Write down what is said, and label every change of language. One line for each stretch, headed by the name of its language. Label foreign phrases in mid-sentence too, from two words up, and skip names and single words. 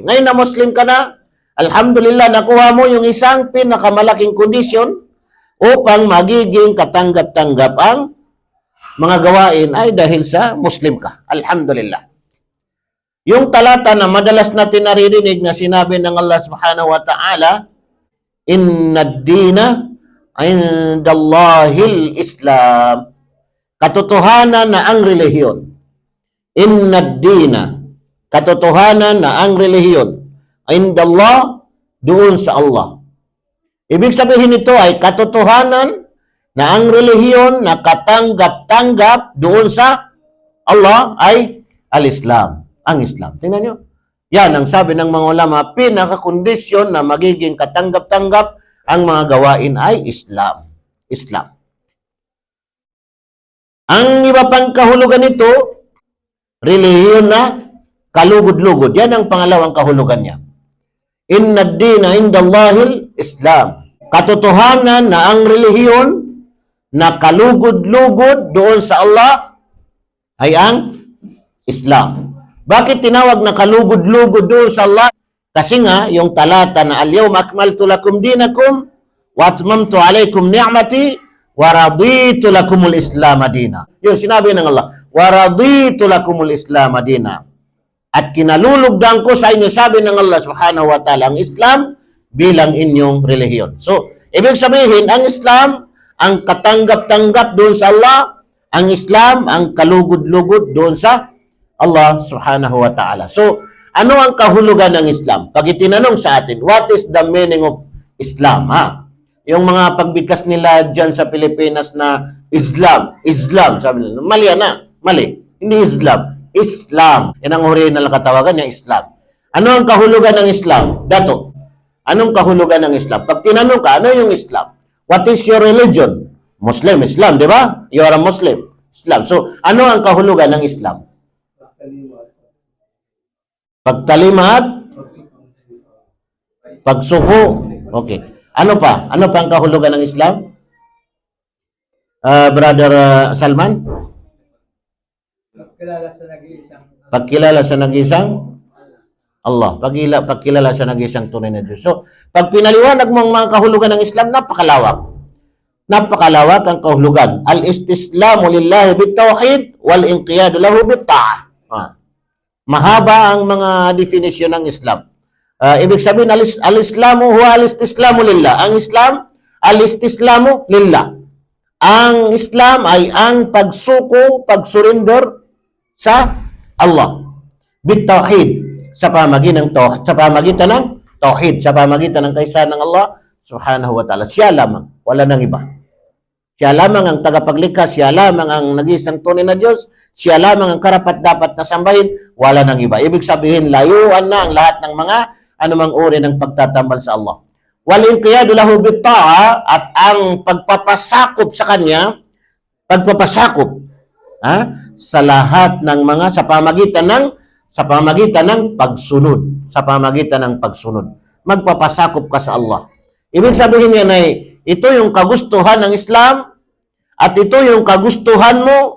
Filipino: Ngayon na Muslim ka na, alhamdulillah, nakuha mo yung isang pinakamalaking kondisyon upang magiging katanggap-tanggap ang mga gawain ay dahil sa Muslim ka. Alhamdulillah. Yung talata na madalas natin naririnig na sinabi ng Allah
Arabic: سبحانه وتعالى, إن الدين عند الله الإسلام.
Filipino: Katotohanan na ang relihiyon.
Arabic: إن الدين.
Filipino: Katotohanan na ang relihiyon. Indallah, doon sa Allah. Ibig sabihin nito ay katotohanan na ang relihiyon na katanggap-tanggap doon sa Allah ay al-Islam. Ang Islam. Tingnan nyo. Yan ang sabi ng mga ulama, pinakakondisyon na magiging katanggap-tanggap ang mga gawain ay Islam. Islam. Ang iba pang kahulugan nito, relihiyon na kalugod-lugod. Yan ang pangalawang kahulugan niya.
Arabic: إن الدين عند الله الإسلام.
Filipino: Katotohanan na ang relihiyon na kalugod-lugod doon sa Allah ay ang Islam. Bakit tinawag na kalugod-lugod doon sa Allah? Kasi nga, yung talata na
Arabic: اليوم أكملت لكم دينكم وأتممت عليكم نعمتي ورضيت لكم الإسلام دينا.
Filipino: Yung sinabi ng Allah,
Arabic: ورضيت لكم الإسلام دينا.
Filipino: At kinalulugdan ko sa inyo, sabi ng Allah
Arabic: سبحانه وتعالى,
Filipino: ang Islam bilang inyong relihiyon. So, ibig sabihin, ang Islam, ang katanggap-tanggap doon sa Allah, ang Islam, ang kalugod-lugod doon sa Allah
Arabic: سبحانه وتعالى.
Filipino: So, ano ang kahulugan ng Islam? Pag itinanong sa atin,
English: what is the meaning of Islam?
Filipino: Yung mga pagbigkas nila dyan sa Pilipinas na Islam, sabi nila, mali na, mali. Hindi Islam, Islam. Yan ang huri na katawagan niya, Islam. Ano ang kahulugan ng Islam? Dato, anong kahulugan ng Islam? Pag tinanong ka, ano yung Islam?
English: What is your religion? Muslim, Islam,
Filipino: di ba?
English: You are a Muslim, Islam.
Filipino: So, ano ang kahulugan ng Islam? Pagtalimat, pagsuko. Okay. Ano pa? Ano pa ang kahulugan ng Islam? Brother Salman? Pagkilala sa nag-iisang Pagkilala sa nag-isang Allah. Pagkilala siya ng isang tunay na Diyos. So, pag pinaliwanag mo ang mga kahulugan ng Islam, napakalawak. Napakalawak ang kahulugan.
Arabic: الاستسلام لله بالتوحيد والانقياد له بالطاعة.
Filipino: Mahaba ang mga definisyon ng Islam. Ibig sabihin,
Arabic: الإسلام هو الاستسلام لله.
Filipino: Ang Islam,
Arabic: الاستسلام لله.
Filipino: Ang Islam ay ang pagsuko, pagsurrender sa Allah. Bit-tawhid. Sa pamagitan ng tauhid, sa pamagitan ng kaisahan ng Allah
Arabic: سبحانه وتعالى.
Filipino: Siya lamang, wala nang iba. Siya lamang ang tagapaglikha, siya lamang ang nag-iisang tunay na Diyos, siya lamang ang karapat-dapat na sambahin, wala nang iba. Ibig sabihin, layuan na ang lahat ng mga anumang uri ng pagtatambal sa Allah.
Arabic: والانقياد له بالطاعة,
Filipino: at ang pagpapasakop sa Kanya, sa lahat ng mga sa pamagitan ng pagsunod. Magpapasakop ka sa Allah. Ibig sabihin yan ay ito yung kagustuhan ng Islam at ito yung kagustuhan mo.